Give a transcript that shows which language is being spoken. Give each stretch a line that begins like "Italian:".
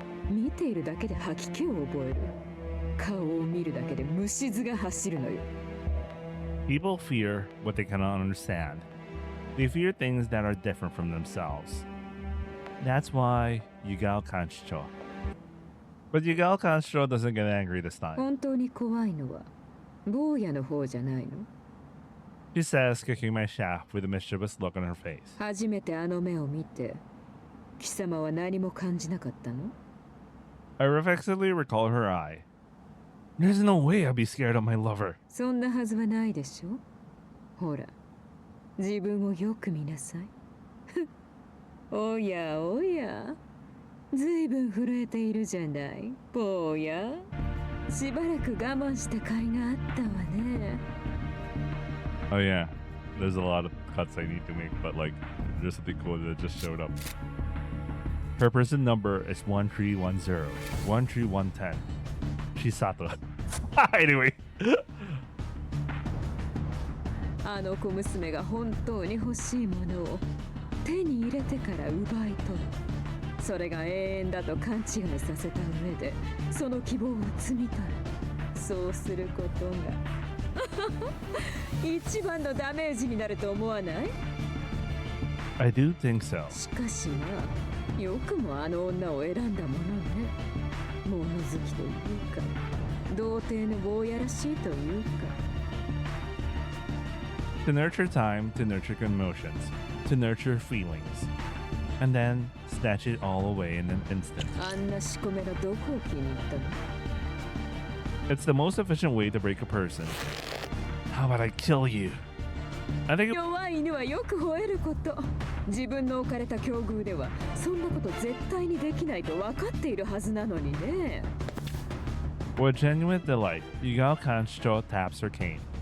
Japanese: 見ているだけで吐き気を覚える。顔を見るだけで虫唾が走るのよ。
English: People fear what they cannot understand. They fear things that are different from themselves. That's why Yugao Kanchicho. But Yugao Kanchicho doesn't get angry this time.
Japanese: 本当に怖いのは坊やの方じゃないの？
English: She says, kicking my shaft with a mischievous look on her face.
Japanese: 初めてあの目を見て貴様は何も感じなかったの？
English: I reflexively recall her eye. There's no way I'd be scared of my lover.
Japanese: そんなはずはないでしょ。ほら、自分をよく見なさい。おやおや、ずいぶん震えているじゃない、坊や。しばらく我慢した甲斐があったわね。
English: Oh yeah, there's a lot of cuts I need to make, but like, there's something cool that just showed up. Her person number is 1310, 13110. Chisato. Anyway.
Japanese: あの小娘が本当に欲しいものを手に入れてから奪い取る。それが永遠だと勘違いさせた上でその希望を摘み取る。そうすることが一番のダメージになると思わない？
English: I do think so.
Japanese: しかしまあ、よくもあの女を選んだものね。物好きというか童貞の坊やらしいというか。
English: To nurture time, to nurture emotions, to nurture feelings, and then snatch it all away in an instant.
Japanese: あんな仕込めがどこを気に入ったの？
English: It's the most efficient way to break a person. How about I kill you? I think
Japanese: 弱い犬はよく吠えること。自分の置かれた境遇ではそんなこと絶対にできないと分かっているはずなのにね。
English: with genuine delight, Yugao Kanchicho taps her cane.